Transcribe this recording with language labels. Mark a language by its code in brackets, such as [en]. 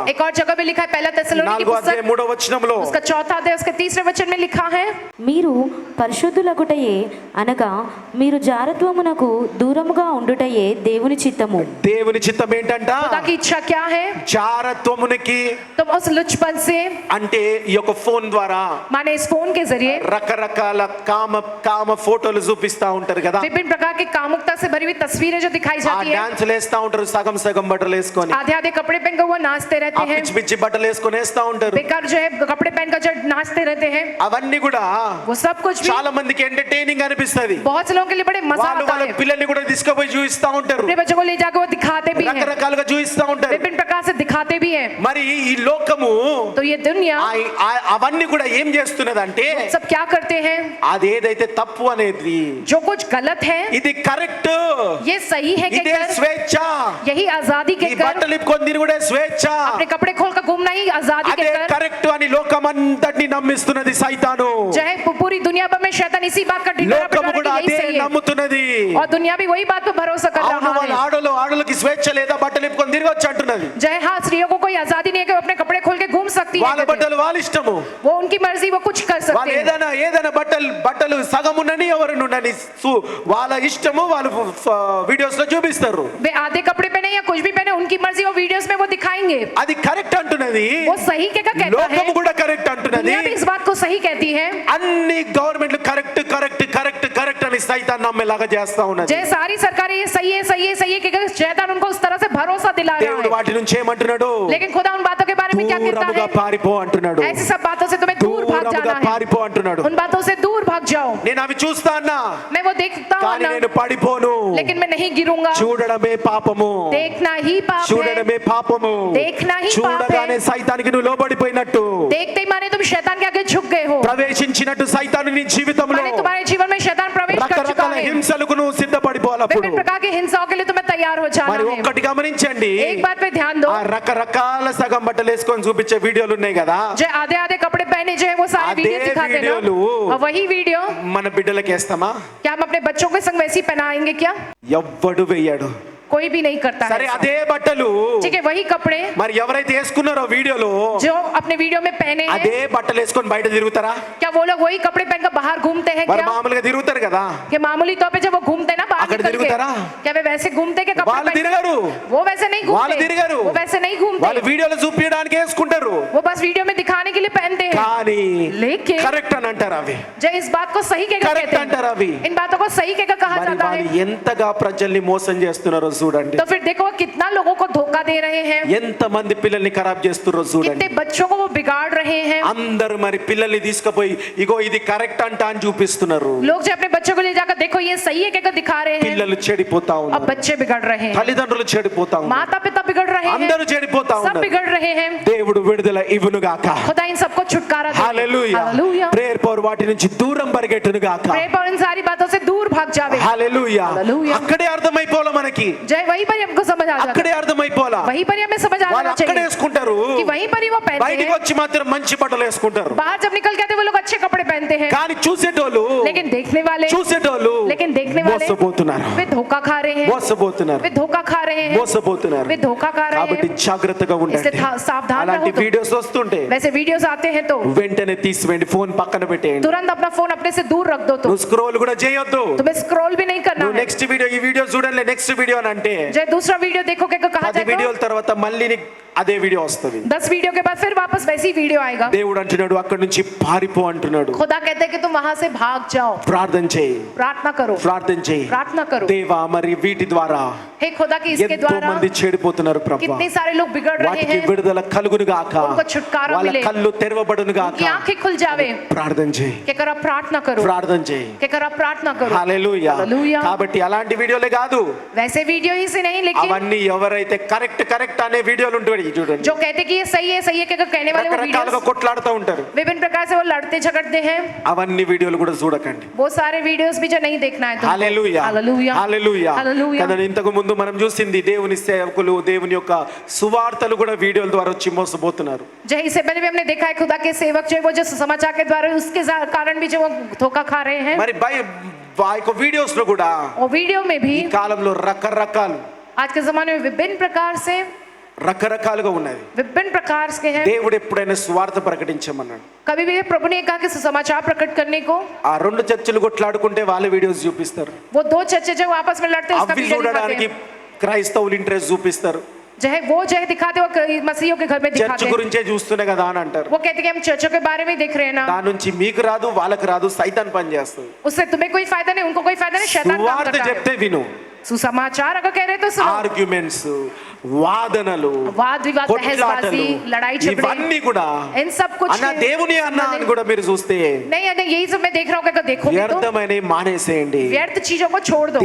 [hi] एक और जगह भी लिखा है, पहला తెస్సలోనిక की [te] 4వ అధ్యాయం [hi] पुस्तक [te] 3వ వచనంలో, [hi] उसका 4था अध्याय उसके 3रे वचन में लिखा है, [te] మీరు పరిశుద్ధులగుటయే అనగా మీరు జారత్వమునకు దూరముగా ఉండుటయే దేవుని చిత్తము. దేవుని చిత్తం ఏంటంట? [hi] खुदा की इच्छा क्या है? [te] జారత్వమునికి [hi] तुम उस लुचपन से, [te] అంటే ఈ యొక్క ఫోన్ ద్వారా [hi] माने इस फोन के जरिए [te] రకరకాల కామ ఫోటోలు చూపిస్తా ఉంటారు కదా. [hi] विभिन्न प्रकार की कामुकता से भरी हुई तस्वीरें जो दिखाई ఆ जाती है, [te] డాన్స్ వేస్తా ఉంటారు, సగం సగం బట్టలు వేసుకొని, [hi] आधे आधे कपड़े पहनकर वो नाचते ఆ रहते हैं, [te] పిచ్చి పిచ్చి బట్టలు వేసుకొని వేస్తా ఉంటారు. [hi] बेकार जो है कपड़े पहनकर जो नाचते रहते हैं, [te] అవన్నీ కూడా [hi] वो सब कुछ भी [te] చాలా మందికి ఎంటర్టైనింగ్ అనిపిస్తది. [hi] बहुत से लोगों के लिए बड़े मजा [te] వాళ్ళు [hi] आता [te] వాళ్ళ [hi] है। [te] పిల్లల్ని కూడా తీసుకుపోయి చూపిస్తా ఉంటారు, [hi] अपने बच्चों को ले जाकर वो दिखाते भी हैं, [te] రకరకాలుగా చూపిస్తా ఉంటారు. [hi] विभिन्न प्रकार से दिखाते भी हैं। [te] మరి ఈ లోకము [hi] तो ये दुनिया [te] అవన్నీ కూడా ఏం చేస్తున్నదంటే, [hi] सब क्या करते हैं, [te] అదేదైతే తప్పు అనేది [hi] जो कुछ गलत है [te] ఇది కరెక్ట్, [hi] ये सही है [te] ఇదే [hi] कहकर, [te] స్వేచ్ఛ, [hi] यही आजादी [te] ఈ [hi] कहकर, [te] బట్టలు ఇప్పుకొని తిరుగుడే స్వేచ్ఛ, [hi] अपने कपड़े खोलकर घूमना ही आजादी [te] అదే [hi] कहकर, [te] కరెక్ట్ అని లోకమంతటిని నమ్మిస్తున్నది సైతాను. [hi] जो है पूरी दुनिया भर में शैतान इसी बात का ढिंढोरा [te] లోకము [hi] पिटवा [te] కూడా [hi] रहा है कि [te] అదే [hi] यही सही है, [te] నమ్ముతున్నది. [hi] और दुनिया भी वही बात पर भरोसा कर [te] అవును, [hi] रहा [te] వాళ్ళ [hi] है। [te] ఆడోళ్ళకి స్వేచ్ఛ లేదా, బట్టలు ఇప్పుకొని తిరగొచ్చు అంటున్నది. [hi] जय हाँ, स्त्रियों को कोई आजादी नहीं है कि वो अपने कपड़े खोल के घूम सकती है [te] వాళ్ళ [hi] कहते हैं। [te] బట్టలు వాళ్ళ ఇష్టము, [hi] वो उनकी मर्जी, वो कुछ कर [te] వాళ్ళు [hi] सकते हैं। [te] ఏదైనా బట్టలు సగం ఉండని ఎవరు ఉండని వాళ్ళ ఇష్టము, వాళ్ళు వీడియోస్ లో చూపిస్తారు. [hi] वे आधे कपड़े पहने या कुछ भी पहने, उनकी मर्जी, वो वीडियोस में वो दिखाएंगे। [te] అది కరెక్ట్ అంటున్నది, [hi] वो सही कहता है, [te] లోకము కూడా కరెక్ట్ అంటున్నది. [hi] दुनिया भी इस बात को सही कहती है। [te] అన్ని గవర్నమెంట్లు కరెక్ట్ కరెక్ట్ కరెక్ట్ కరెక్ట్ అని సైతాన్ నమ్మేలాగా చేస్తా ఉన్నది. [hi] जय सारी सरकारें ये सही है सही है सही है कहकर शैतान उनको उस तरह से भरोसा दिला [te] దేవుడు [hi] रहा है। [te] వాటి నుంచి ఏమంటున్నాడు? [hi] लेकिन खुदा उन बातों के बारे में क्या कहता [te] దూరముగా [hi] है? [te] పారిపో అంటున్నాడు. [hi] ऐसी सब बातों से तुम्हें दूर भाग [te] దూరముగా [hi] जाना है, [te] పారిపో అంటున్నాడు. [hi] उन बातों से दूर भाग जाओ। [te] నేను అవి చూస్తా అన్నా, [hi] मैं वो देखता हूँ [te] కానీ [hi] ना, [te] నేను పడిపోను. [hi] लेकिन मैं नहीं गिरूंगा। [te] చూడడమే పాపము, [hi] देखना ही पाप है, [te] చూడడమే పాపము. [hi] देखना ही पाप [te] చూడగానే [hi] है। [te] సైతానికి నువ్వు లోబడిపోయినట్టు, [hi] देखते ही माने तुम शैतान के आगे झुक गए हो, [te] ప్రవేశించినట్టు సైతాను నీ జీవితంలో [hi] माने तुम्हारे जीवन में शैतान प्रवेश कर चुका [te] రకరకాల [hi] है। [te] హింసలకు నువ్వు సిద్ధపడిపోవాలి. అప్పుడు [hi] विभिन्न प्रकार की हिंसाओं के लिए तुम्हें तैयार हो जाना [te] మరి [hi] है। [te] ఒక్కటి గమనించండి, [hi] एक बात पे ध्यान दो, [te] ఆ రకరకాల సగం బట్టలు వేసుకొని చూపించే వీడియోలు ఉన్నాయి కదా, [hi] जो आधे आधे कपड़े पहने जो है वो सारे आधे वीडियो दिखाते हैं [te] वीडियोలు [hi] ना, और वही वीडियो [te] మన బిడ్డలకి వేస్తామా? [hi] क्या हम अपने बच्चों के संग वैसी पहनाएंगे क्या? [te] ఎవ్వడు వేయడు. [hi] कोई भी नहीं करता [te] సరే, [hi] है। [te] అదే బట్టలు [hi] ठीक है, वही कपड़े [te] మరి ఎవరైతే వేసుకున్నారో వీడియోలో, [hi] जो अपने वीडियो में पहने हैं, [te] అదే బట్టలు వేసుకొని బయట తిరుగుతారా? [hi] क्या वो लोग वही कपड़े पहनकर बाहर घूमते हैं [te] మరి [hi] क्या? [te] మామూలుగా తిరుగుతారు కదా, [hi] कि मामूली तौर पे जब वो घूमते हैं ना बाहर [te] అక్కడ [hi] निकल के, [te] తిరుగుతారా? [hi] क्या वे वैसे घूमते के कपड़े [te] వాళ్ళు [hi] पहन- [te] తిరగరు. [hi] वो वैसे नहीं [te] వాళ్ళు [hi] घूमते, [te] తిరగరు. [hi] वो वैसे नहीं [te] వాళ్ళు [hi] घूमते, [te] వీడియోలు చూపించడానికి వేసుకుంటారు, [hi] वो बस वीडियो में दिखाने के लिए पहनते हैं। [te] కానీ [hi] लेकिन [te] కరెక్ట్ అని అంటారు అవి. [hi] जय इस बात को सही कहकर [en] Correct [hi] कहते अंतर अभी। हैं, इन बातों को सही कहकर कहा [te] మరి [hi] जाता [te] వాళ్ళు [hi] है। [te] ఎంతగా ప్రజల్ని మోసం చేస్తున్నారో చూడండి, [hi] तो फिर देखो वो कितना लोगों को धोखा दे रहे हैं, [te] ఎంత మంది పిల్లల్ని ఖరాబ్ చేస్తున్నారో చూడండి. [hi] कितने बच्चों को वो बिगाड़ रहे हैं। [te] అందరూ మరి పిల్లల్ని తీసుకుపోయి ఇగో ఇది కరెక్ట్ అంట అని చూపిస్తున్నారు. [hi] लोग जो अपने बच्चों को ले जाकर देखो ये सही है कहकर दिखा रहे हैं, [te] పిల్లలు చెడిపోతా [hi] अब [te] ఉన్నారు, [hi] बच्चे बिगड़ रहे हैं, [te] తల్లిదండ్రులు చెడిపోతా ఉన్నారు, [hi] माता पिता बिगड़ रहे हैं, [te] అందరూ చెడిపోతా [hi] सब [te] ఉన్నారు. [hi] बिगड़ रहे हैं। [te] దేవుడు విడుదల ఇవ్వును గాక. [hi] खुदा इन सबको छुटकारा दे। [te] హల్లెలూయా. [hi] हालेलुया। [te] ప్రేయర్ పవర్ వాటి నుంచి దూరం పరిగెట్టును గాక. [hi] प्रे पर इन सारी बातों से दूर भाग जावे। [te] హల్లెలూయా. హల్లెలూయా. అక్కడే అర్థమైపోలా మనకి, [hi] जय वहीं पर ही हमको समझ आ जाता [te] అక్కడే అర్థమైపోలా. [hi] है, वहीं पर ही हमें समझ आ [te] వాళ్ళు [hi] जाना [te] అక్కడే [hi] चाहिए [te] వేసుకుంటారు, [hi] कि वहीं पर ही वो पहनते [te] బయటికి [hi] हैं। [te] వచ్చి మాత్రం మంచి బట్టలు వేసుకుంటారు. [hi] बाहर जब निकल के आते हैं, वो लोग अच्छे कपड़े पहनते हैं, [te] కానీ చూసేటోళ్ళు [hi] लेकिन देखने वाले लेकिन देखने वाले [te] మోసపోతున్నారు, [hi] वे धोखा खा रहे हैं, [te] మోసపోతున్నారు, [hi] वे धोखा खा रहे हैं, [te] మోసపోతున్నారు. [hi] वे धोखा खा रहे [te] కాబట్టి [hi] हैं। [te] జాగ్రత్తగా ఉండండి. [hi] इसलिए सावधान [te] అలాంటి [hi] रहो तुम। [te] వీడియోస్ వస్తుంటే [hi] वैसे वीडियोस आते हैं तो [te] వెంటనే తీసివేయండి, ఫోన్ పక్కన పెట్టేయండి. [hi] तुरंत अपना फोन अपने से दूर रख दो। तुम [te] నువ్వు స్క్రోల్ కూడా చేయొద్దు. [hi] तुम्हें स्क्रॉल भी नहीं करना [te] నువ్వు [hi] है। [te] నెక్స్ట్ వీడియో, ఈ వీడియో చూడండి, నెక్స్ట్ వీడియో అని అంటే అంటే [hi] जो दूसरा वीडियो देखोगे तो कहा [te] 10 [hi] जाएगा [te] వీడియోల తర్వాత మళ్ళీ నీకు అదే వీడియో వస్తుంది. [hi] 10 वीडियो के बाद फिर वापस वैसी वीडियो आएगा. [te] దేవుడు అంటున్నాడు అక్కడి నుంచి పారిపో అంటున్నాడు. [hi] खुदा कहते हैं कि तुम वहां से भाग जाओ. [te] ప్రార్థన చేయి, [hi] प्रार्थना करो, [te] ప్రార్థన చేయి. [hi] प्रार्थना करो. [te] దేవా మరి వీటి ద్వారా [hi] हे खुदा की इसके [te] ఎంతో [hi] द्वारा [te] మంది చెడిపోతున్నారు ప్రభువా. [hi] कितने सारे लोग बिगड़ रहे [te] వాటికి [hi] हैं. [te] విడుదల కలుగును గాక, [hi] उनको छुटकारा [te] వాళ్ళ [hi] मिले, [te] కళ్ళు తెరవబడును గాక. [hi] उनकी आंखें खुल जावे. [te] ప్రార్థన చేయి, [hi] क्या करो प्रार्थना करो, [te] ప్రార్థన చేయి. [hi] क्या करो प्रार्थना करो. [te] హల్లెలూయా. హల్లెలూయా. కాబట్టి అలాంటి వీడియోలే కాదు, [hi] वैसे वीडियो ही से नहीं, लेकिन [te] అవన్నీ ఎవరైతే కరెక్ట్ అనే వీడియోలు ఉంటాయి చూడండి, [hi] जो कहते कि ये सही है क्या कहने वाले वो [te] రకరకాలుగా [hi] वीडियोस [te] కొట్లాడుతూ ఉంటారు. [hi] विभिन्न प्रकार से वो लड़ते झगड़ते हैं. [te] అవన్నీ వీడియోలు కూడా చూడకండి. [hi] वो सारे वीडियोस भी जो नहीं देखना है तुमको. [te] హల్లెలూయా, [hi] हालेलुया, [te] హల్లెలూయా. [hi] हालेलुया. [te] కదా ఇంతకు ముందు మనం చూసింది దేవుని సేవకులు దేవుని యొక్క సువార్తలు కూడా వీడియోల ద్వారా వచ్చి మోసపోతున్నారు. [hi] जो इससे पहले भी हमने देखा है खुदा के सेवक जो है वो जो समाचार के द्वारा उसके कारण भी जो वो धोखा खा रहे हैं. [te] మరి ఆ యొక్క వీడియోస్ లో కూడా [hi] और वीडियो में भी [te] ఈ కాలంలో రకరకాలు [hi] आज के जमाने में विभिन्न प्रकार से [te] రకరకాలుగా ఉన్నది. [hi] विभिन्न प्रकार के हैं. [te] దేవుడు ఎప్పుడైనా సువార్త ప్రకటించమన్నాడు. [hi] कभी भी प्रभु ने कहा कि सुसमाचार प्रकट करने को. [te] ఆ రెండు చర్చలు కొట్లాడుకుంటే వాళ్ళ వీడియోస్ చూపిస్తారు. [hi] वो दो चर्चे जो आपस में लड़ते हैं उसका [te] అవి [hi] वीडियो दिखाते [te] చూడడానికి [hi] हैं. [te] క్రైస్తవులు ఇంట్రెస్ట్ చూపిస్తారు. [hi] जो है वो जो है दिखाते वो मसीहियों के घर में [te] చర్చ్ [hi] दिखाते हैं. [te] గురించే చూస్తూనే కదా అని అంటారు. [hi] वो कहते हैं कि हम चर्चों के बारे में देख रहे हैं ना. [te] దాని నుంచి మీకు రాదు వాళ్ళకి రాదు, సైతాన్ పని చేస్తుంది. [hi] उससे तुम्हें कोई फायदा नहीं, उनको कोई फायदा नहीं, शैतान काम [te] సువార్త [hi] करता है. [te] చెప్తే విను. [hi] सुसमाचार अगर कह रहे तो सुनो. [te] ఆర్గ్యుమెంట్స్, వాదనలు, [hi] वाद विवाद, बहसबाजी, लड़ाई झगड़े, [te] ఇవన్నీ కూడా [hi] इन सब कुछ [te] అన్న దేవుని అన్న అని కూడా మీరు చూస్తే [hi] नहीं नहीं, यही सब मैं देख रहा हूँ कि देखोगे तो [te] వ్యర్థమైన మానేసేయండి. [hi] व्यर्थ चीजों को छोड़ दो.